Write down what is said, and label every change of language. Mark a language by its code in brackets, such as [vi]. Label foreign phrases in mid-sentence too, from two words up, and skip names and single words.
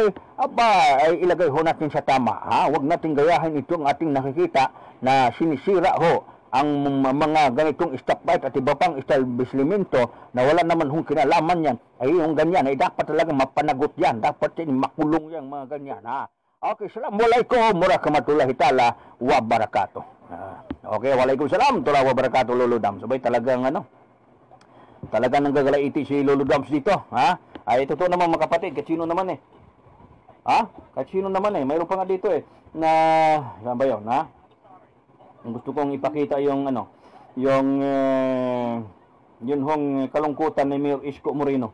[tl] Ay ilagay ho natin sa tama. Huwag natin gayahin itong ating nakikita na sinisira ho ang mga ganitong stoplight at iba pang establishmento na wala naman hong kinalaman yan. Ay yung ganyan, ay dapat talaga mapanagot yan. Dapat makulong yan mga ganyan. [ar] Okay, السلام عليكم ورحمة الله تعالى وبركاته. Okay, وعليكم السلام ورحمة الله وبركاته, [tl] Lolo Dams. Sabay talagang talagang nanggagalaiti si Lolo Dams dito, Ay totoo naman mga kapatid, kahit sino naman kahit sino naman mayroon pa nga dito na saan ba yun, gusto kong ipakita yung yun hong kalungkutan ni Mayor Isko Moreno.